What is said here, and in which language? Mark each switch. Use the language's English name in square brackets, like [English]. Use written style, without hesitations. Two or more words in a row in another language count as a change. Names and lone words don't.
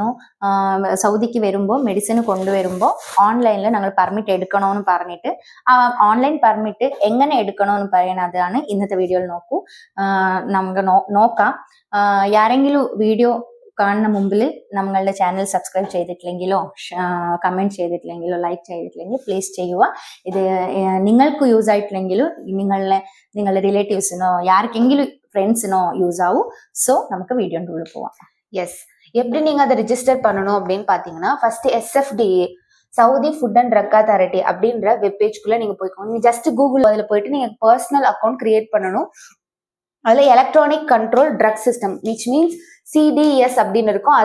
[Malayalam] സൗദിക്ക് വരുമ്പോൾ മെഡിസിൻ കൊണ്ടുവരുമ്പോൾ ഓൺലൈനിൽ ഞങ്ങൾ പെർമിറ്റ് എടുക്കണമെന്ന് പറഞ്ഞിട്ട് ആ ഓൺലൈൻ പെർമിറ്റ് എങ്ങനെ എടുക്കണമെന്ന് പറയുന്നതാണ് ഇന്നത്തെ വീഡിയോയിൽ നോക്കൂ. നമുക്ക് നോക്കാം. ആരെങ്കിലും വീഡിയോ കാണുന്ന മുമ്പിൽ നമ്മളുടെ ചാനൽ സബ്സ്ക്രൈബ് ചെയ്തിട്ടില്ലെങ്കിലോ കമന്റ് ചെയ്തിട്ടില്ലെങ്കിലോ ലൈക്ക് ചെയ്തിട്ടില്ലെങ്കിൽ പ്ലീസ് ചെയ്യുക. ഇത് നിങ്ങൾക്ക് യൂസ് ആയിട്ടില്ലെങ്കിലും നിങ്ങളുടെ റിലേറ്റീവ്സിനോ [Tamil] யாருக்கெങ്കിലും ஃப்ரெண்ட்ஸினோ யூஸ் ஆகும். ஸோ நமக்கு வீடியோக்குள்ள போவோம். எஸ், எப்படி நீங்க அதை ரிஜிஸ்டர் பண்ணணும் அப்படின்னு பாத்தீங்கன்னா ஃபர்ஸ்ட் SFDA சவுதி ஃபுட் அண்ட் ட்ரக் அத்தாரிட்டி அப்படின்ற வெப்பேஜ்குள்ள நீங்க போய்க்கோங்க. நீங்க ஜஸ்ட் கூகுள் அதில் போயிட்டு நீங்க [English] personal account create [Tamil] பண்ணணும். அதுல எலக்ட்ரானிக் கண்ட்ரோல் ட்ரக் சிஸ்டம் [English] which means [Tamil] CDS அப்படின்னு இருக்கும்.